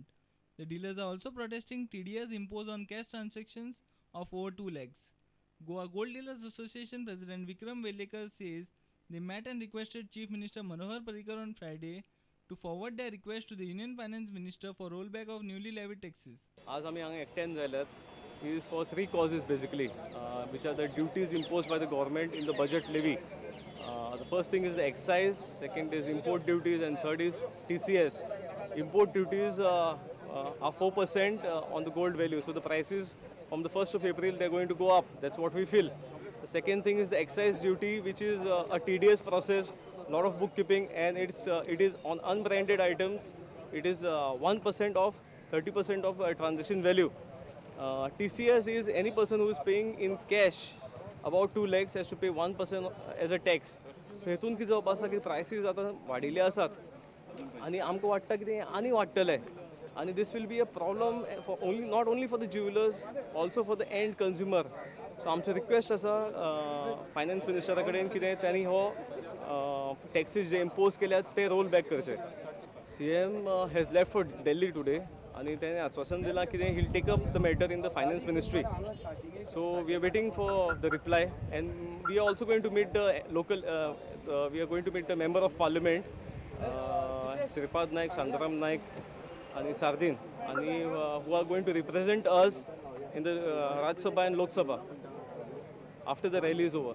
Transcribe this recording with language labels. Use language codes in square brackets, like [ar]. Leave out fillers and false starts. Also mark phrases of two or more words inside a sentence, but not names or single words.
[en] The dealers are also protesting TDS imposed on cash transactions of over 2 lakhs. Goa Gold Dealers Association President Vikram Velekar says They met and requested Chief Minister Manohar Parrikar on Friday to forward their request to the Union Finance Minister for rollback of newly levied taxes. [kok] आज आम्ही हांगा एकठांय जाल्यात [en] is for three causes basically, which are the duties imposed by the government in the budget levy. The first thing is the excise, second is import duties, and third is TCS. Import duties are 4% on the gold value, so the prices from the 1st of April they're going to go up. That's what we feel. The second thing is the excise duty, which is a tedious process, lot of bookkeeping, and it is on unbranded items. It is 1% of 30% of transaction value. TCS is any person who is paying in cash about 2 lakhs has to pay 1% as a tax. [kok] So हेतून कितें जावप आसा की प्रायसीस आतां वाडिल्ले आसात आनी आमकां वाटता की तें आनी वाडटले आनी [en] this will be a problem for not only for the jewelers, also for the end consumer. [kok] So आमचो रिक्वेस्ट आसा फायनान्स मिनिस्टरा कडेन कितें त्यांनी हो टॅक्सीस जे इम्पोज केल्यात ते [en] roll back [kok] करचे. [en] CM has left for Delhi today [kok] आणि त्याने आश्वासन दिला की [en] he'll take up the matter in the finance ministry. So we are waiting for the reply, and we are also going to meet the local we are going to meet the member of parliament Sripad Naik, Shantaram Naik and Sardin, and who are going to represent us in the Rajya Sabha and Lok Sabha after the rally is over.